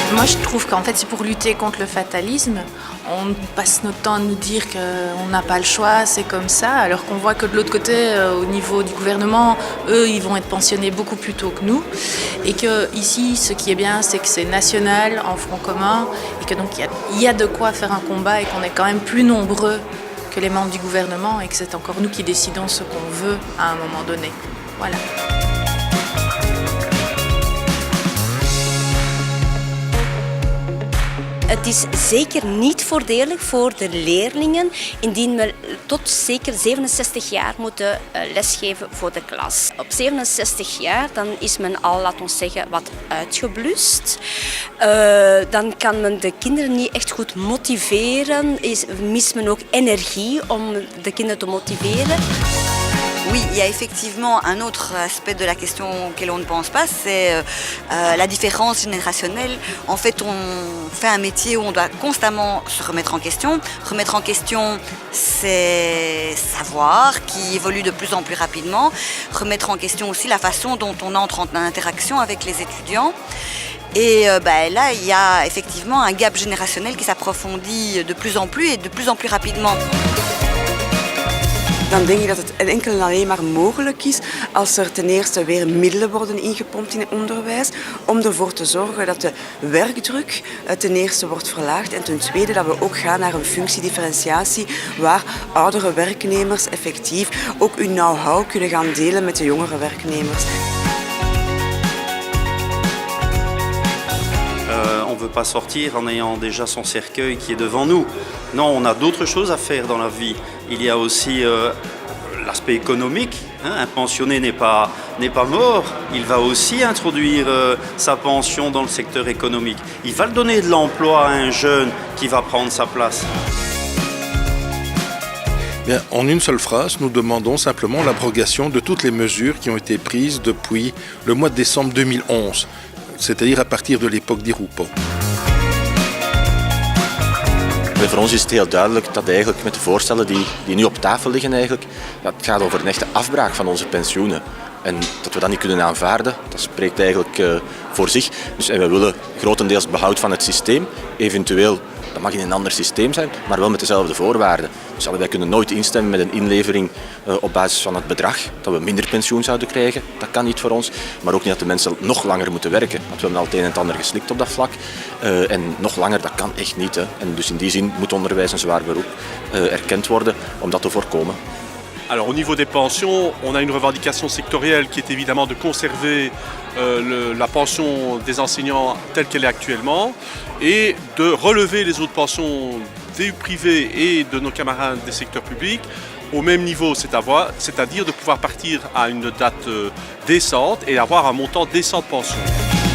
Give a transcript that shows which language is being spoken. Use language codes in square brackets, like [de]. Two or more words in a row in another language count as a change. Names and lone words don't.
[fr] Je trouve qu'en fait c'est pour lutter contre le fatalisme. On passe notre temps à nous dire qu'on n'a pas le choix, c'est comme ça, alors qu'on voit que de l'autre côté, au niveau du gouvernement, eux, ils vont être pensionnés beaucoup plus tôt que nous. Et qu'ici, ce qui est bien, c'est que c'est national, en front commun, et que donc il y a de quoi faire un combat et qu'on est quand même plus nombreux que les membres du gouvernement et que c'est encore nous qui décidons ce qu'on veut à un moment donné. Voilà. [nl] Het is zeker niet voordelig voor de leerlingen indien we tot zeker 67 jaar moeten lesgeven voor de klas. Op 67 jaar dan is men al, laten we zeggen, wat uitgeblust. Dan kan men de kinderen niet echt goed motiveren. Mist men ook energie om de kinderen te motiveren. [fr] Oui, il y a effectivement un autre aspect de la question auquel on ne pense pas, c'est la différence générationnelle. En fait, on fait un métier où on doit constamment se remettre en question. Remettre en question ses savoirs qui évoluent de plus en plus rapidement. Remettre en question aussi la façon dont on entre en interaction avec les étudiants. Et là, il y a effectivement un gap générationnel qui s'approfondit de plus en plus et de plus en plus rapidement. [nl] Dan denk ik dat het enkel en alleen maar mogelijk is als er ten eerste weer middelen worden ingepompt in het onderwijs om ervoor te zorgen dat de werkdruk ten eerste wordt verlaagd en ten tweede dat we ook gaan naar een functiedifferentiatie waar oudere werknemers effectief ook hun know-how kunnen gaan delen met de jongere werknemers. [fr] On ne veut pas sortir en ayant déjà son cercueil qui est devant nous. Non, on a d'autres choses à faire dans la vie. Il y a aussi l'aspect économique. Un pensionné n'est pas mort. Il va aussi introduire sa pension dans le secteur économique. Il va donner de l'emploi à un jeune qui va prendre sa place. Bien, en une seule phrase, nous demandons simplement l'abrogation de toutes les mesures qui ont été prises depuis le mois de décembre 2011. C'est-à-dire à partir de l'époque d'Irupo. [nl] Voor ons is het heel duidelijk dat eigenlijk met de voorstellen die nu op tafel liggen, het gaat over een echte afbraak van onze pensioenen. En dat we dat niet kunnen aanvaarden, dat spreekt eigenlijk voor zich. En we willen grotendeels behoud van het systeem, eventueel. Dat mag in een ander systeem zijn, maar wel met dezelfde voorwaarden. Dus wij kunnen nooit instemmen met een inlevering op basis van het bedrag, dat we minder pensioen zouden krijgen. Dat kan niet voor ons. Maar ook niet dat de mensen nog langer moeten werken. Want we hebben al het een en het ander geslikt op dat vlak. En nog langer, dat kan echt niet. Hè. En dus in die zin moet onderwijs een zwaar beroep erkend worden om dat te voorkomen. [fr] Alors au niveau des pensions, on a une revendication sectorielle qui est évidemment de conserver la pension des enseignants telle qu'elle est actuellement et de relever les autres pensions des privés et de nos camarades des secteurs publics au même niveau, c'est-à-dire de pouvoir partir à une date décente et avoir un montant décent de pension.